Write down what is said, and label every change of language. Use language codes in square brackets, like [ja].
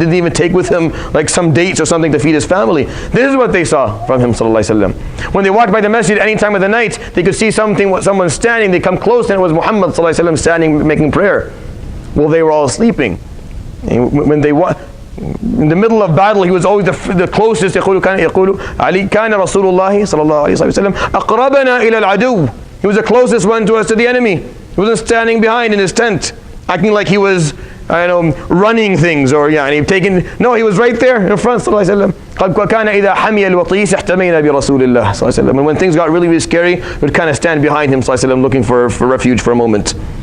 [en] Didn't even take with him like some dates or something to feed his family. This is what they saw from him, sallallahu alaihi wasallam. When they walked by the masjid any time of the night, they could see someone standing. They come close, and it was Muhammad sallallahu alaihi wasallam standing making prayer. Well, they were all sleeping. When they in the middle of battle, he was always the closest. [ar] يقول علي كان رسول الله صلى الله عليه وسلم أقربنا إلى العدو. [en] He was the closest one to us, to the enemy. He wasn't standing behind in his tent, acting like he was, running things or taking. No, he was right there in front. [ar] صلى الله عليه وسلم. كان إذا حمي الوطيس احتمينا برسول الله صلى الله عليه وسلم. [en] And when things got really, really scary, we would kind of stand behind him صلى الله عليه وسلم, looking for refuge for a moment.